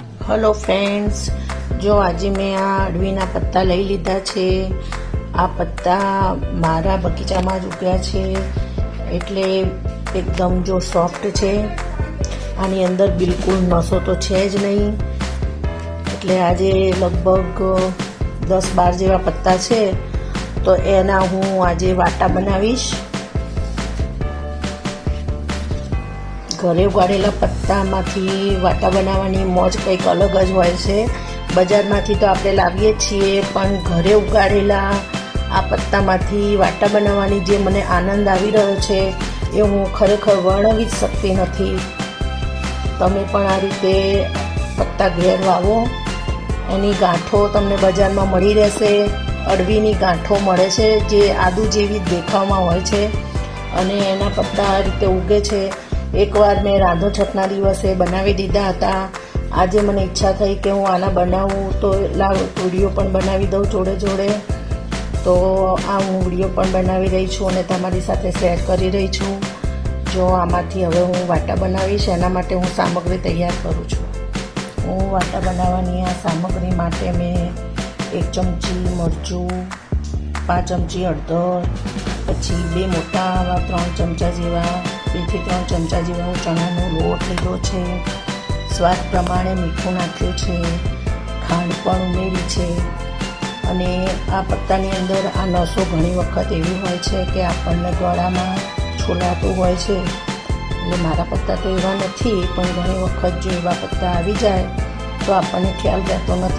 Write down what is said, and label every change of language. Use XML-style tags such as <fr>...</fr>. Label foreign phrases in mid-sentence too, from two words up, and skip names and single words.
<en>hello friends,</en> <gu>જો આજ મેં આ અડવીના પત્તા લઈ લીધા છે। આ પત્તા મારા બગીચામાં જ ઉગ્યા છે એટલે એકદમ જો સૉફ્ટ છે। આની અંદર બિલ્કુલ નસો તો છે જ નહીં। એટલે આજે લગભગ 10-12 જેવા પત્તા છે, તો એના હું આજે વાટા બનાવીશ। ઘરે ઉગાડેલા પત્તામાંથી વાટા બનાવવાની મોજ કંઈક અલગ જ હોય છે। બજારમાંથી તો આપણે લાવીએ છીએ, પણ ઘરે ઉગાડેલા આ પત્તામાંથી વાટા બનાવવાની જે મને આનંદ આવી રહ્યો છે એ હું ખરેખર વર્ણવી જ શકતી નથી। તમે પણ આ રીતે પત્તા ઘેર વાવો। એની ગાંઠો તમને બજારમાં મળી રહેશે। અડવીની ગાંઠો મળે છે જે આદુ જેવી દેખાવમાં હોય છે અને એના પત્તા આ રીતે ઉગે છે। એક બાર મેં રાંધણ છઠના દિવસે બનાવી દીધા હતા। આજ મને ઇચ્છા થઈ કે હું આના બનાવું, તો લાવ વિડિયો પણ બનાવી દઉં જોડે જોડે। તો આ હું વિડિયો પણ બનાવી રહી છું અને તમારી સાથે શેર કરી રહી છું। જો આમાંથી હવે હું વાટા બનાવીશ, એના માટે હું સામગ્રી તૈયાર કરું છું। હું વાટા બનાવવાની આ સામગ્રી માટે મેં 1 ચમચી મરચું, 5 ચમચી હળદર, પછી 2 મોટા 3 ચમચા જેવા 2 થી 3 ચમચા જેવા હું ચણાનો લોટ લીધો છે। स्वाद प्रमाणे मीठું नाख्યું છે, ખાંડ પણ ઉમેરી છે। અને આ પત્તાની અંદર આ નસો ઘણી વખત એવી હોય છે કે આપણને ગળામાં છોલાતું હોય છે। એટલે મારા પત્તા તો એવા નથી, પણ ઘણી વખત જો એવા પત્તા આવી જાય તો આપણને ખ્યાલ રહેતો નથી।</gu>